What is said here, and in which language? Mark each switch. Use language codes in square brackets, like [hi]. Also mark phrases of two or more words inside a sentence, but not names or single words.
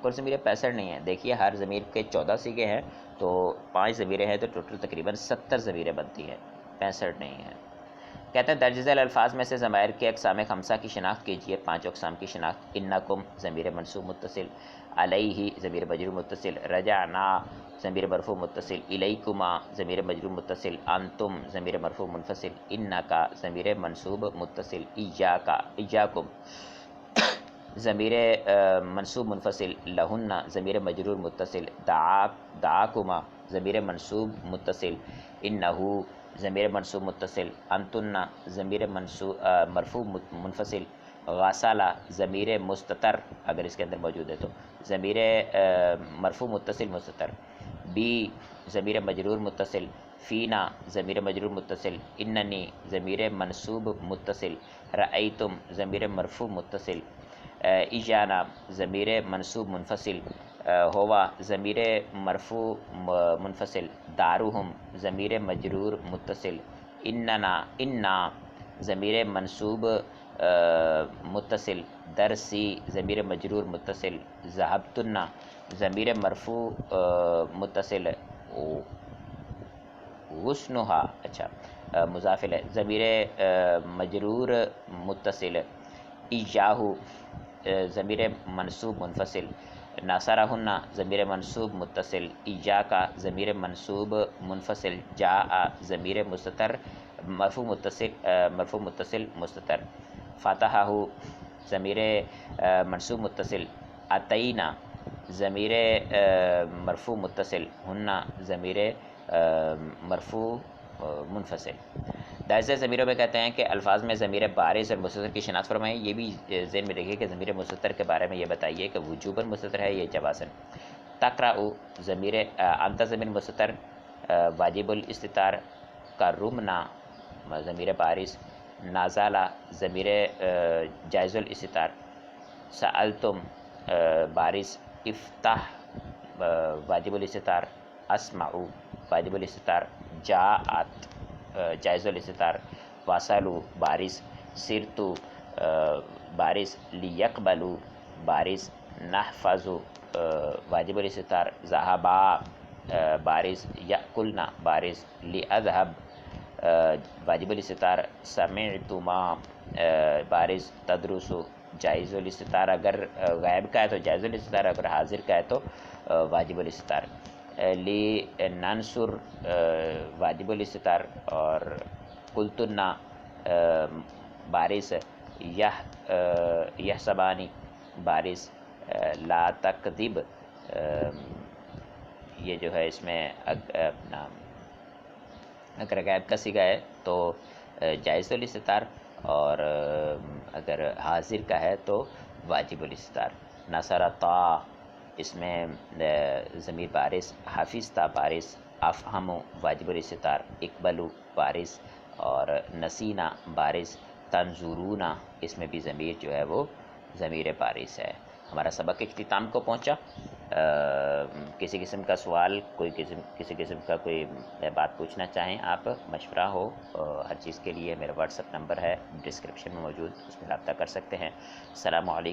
[ur] کل ضمیر 65 نہیں ہیں، دیکھیے ہر ضمیر کے 14 صیغے ہیں تو 5 ضمیریں ہیں تو ٹوٹل تقریباً 70 ضمیریں بنتی ہیں، 65 نہیں ہیں. کہتے ہیں درج ذیل الفاظ میں سے ضمائر کے اقسام خمسہ کی شناخت کیجیے. 5 اقسام کی شناخت: انکم ضمیر منصوب متصل، علیہ ضمیر مجرور متصل، رجعنا ضمیر مرفوع متصل، الیکما ضمیر مجرور متصل، انتم ضمیر مرفوع منفصل، انکا ضمیر منصوب متصل، ایاکم ضمیر منصوب منفصل، لہن ضمیر مجرور متصل، دعاکما ضمیر منصوب متصل، انہو ضمیر منصوب متصل، انتن ضمیر مرفوع منفصل، غسلا ضمیر مستتر اگر اس کے اندر موجود ہے تو ضمیر مرفوع متصل مستتر، بی ضمیر مجرور متصل، فینا ضمیر مجرور متصل، اننی ضمیر منصوب متصل، رأیتم ضمیر مرفوع متصل، ایجانا ضمیر منصوب منفصل، ہوا ضمیر مرفوع منفصل، دارہم ضمیر مجرور متصل، انا ضمیر منصوب متصل، درسی ضمیر مجرور متصل، ذہبتن ضمیر مرفوع متصل، غصنہا اچھا مضافل ہے، ضمیر مجرور متصل، ایاہو ضمیر منصوب منفصل، ناصرہن ضمیر منصوب متصل، ایاکا ضمیر منصوب منفصل، جاء ضمیر مستتر مرفوع متصل مستتر، فتحہ ضمیر منصوب متصل، اتینا ضمیر مرفوع متصل، ہن ضمیر مرفوع منفصل۔ دائزہ ضمیروں میں کہتے ہیں کہ الفاظ میں ضمیر بارز اور مستتر کی شناخت فرمائیں۔ یہ بھی ذہن میں رکھیے کہ ضمیر مستتر کے بارے میں یہ بتائیے کہ وجوباً مستتر ہے یا جوازاً۔ تقرأ ضمیر انت ضمیر مستتر واجب الاستتار، کرمنا ضمیر بارز، نازلہ ضمیر جائز الاستتار، سألتم بارز، افتح واجب الاستتار، اسمع واجب الاستتار، جاءت جائز الاستتار، واصلوا بارز، سرتو بارز، لیقبلوا بارز، نحفظ واجب الاستتار، ذهبا بارز، یأکلنا بارز، لأذهب واجب الاستتار، سمعتما بارز، تدرس جائز الاستتار، اگر غائب کا ہے تو جائز الاستتار، اگر حاضر کا ہے تو واجب الاستتار، لننصر واجب الاستتار، اور قلتنا بارز، یحسبانی بارز، لا تکذب یہ جو ہے اس میں اپنا اگر غائب کا صیغہ ہے تو جائز الاستتار، اور اگر حاضر کا ہے تو واجب الاستتار۔ نصرتا اس میں ضمیر بارز، حفظتا بارز، افہم واجب الاستتار، اقبلوا بارز، اور نسینا بارز، تنظرون اس میں بھی ضمیر جو ہے وہ ضمیر بارز ہے۔ ہمارا سبق اختتام کو پہنچا۔ کسی قسم کا سوال، کسی قسم کا کوئی بات پوچھنا چاہیں آپ، مشورہ ہو، ہر چیز کے لیے میرا واٹس ایپ نمبر ہے ڈسکرپشن میں موجود، اس میں رابطہ کر سکتے ہیں۔